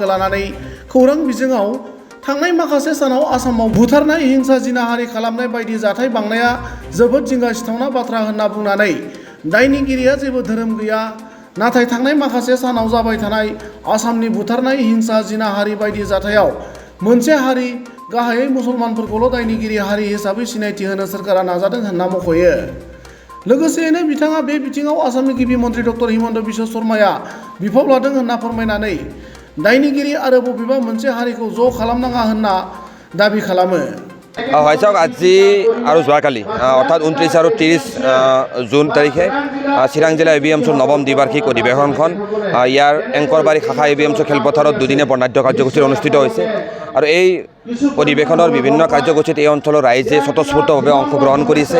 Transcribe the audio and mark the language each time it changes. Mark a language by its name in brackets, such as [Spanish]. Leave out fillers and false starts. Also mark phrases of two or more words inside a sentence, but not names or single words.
[Bodo] लानानै खौरां बिजोङाव थांनाय माखासे सानाव आसामाव बुथारनाय हिंसा जिनाहारि खालामनाय बायदि जाथाय बांनाया जोबोद जिंगासिथावना बाथ्रा होनना बुंनानै दायनिगिरिया जेबो धोरोम गैया, नाथाय थांनाय माखासे सानाव जाबाय थानाय आसामनि बुथारनाय हिंसा जिनाहारि बायदि जाथायाव मोनसे हारि गाहायै मुसलमानफोरखौल' दायनिगिरि हारि हिसाबै सिनायथि होनो सोरखारा नाजादों होनना मख'यो। लोगोसेयैनो बिथाङा बे बिथिङाव आसामनि गिबि मन्त्रि डक्टर हिमन्त बिश्व शर्माया बिफाव लादों होनना फोरमायनानै दायनिगिरि आरो बबेबा मोनसे हारिखौ ज' खालामनाङा होनना दाबि खालामो। [Assamese] হয় চাওক, আজি আৰু যোৱাকালি অৰ্থাৎ 29 আৰু 30 জুন তাৰিখে চিৰাং জিলা এবিএমছৰ নৱম দ্বিবাৰ্ষিক অধিৱেশনখন ইয়াৰ এংকৰবাৰী শাখা এবিএমছৰ খেলপথাৰত দুদিনীয়া বৰ্ণাঢ্য কাৰ্যসূচী অনুষ্ঠিত হৈছে। আৰু এই অধিৱেশনৰ বিভিন্ন কাৰ্যসূচীত এই অঞ্চলৰ ৰাইজে স্বতঃস্ফূৰ্তভাৱে অংশগ্ৰহণ কৰিছে।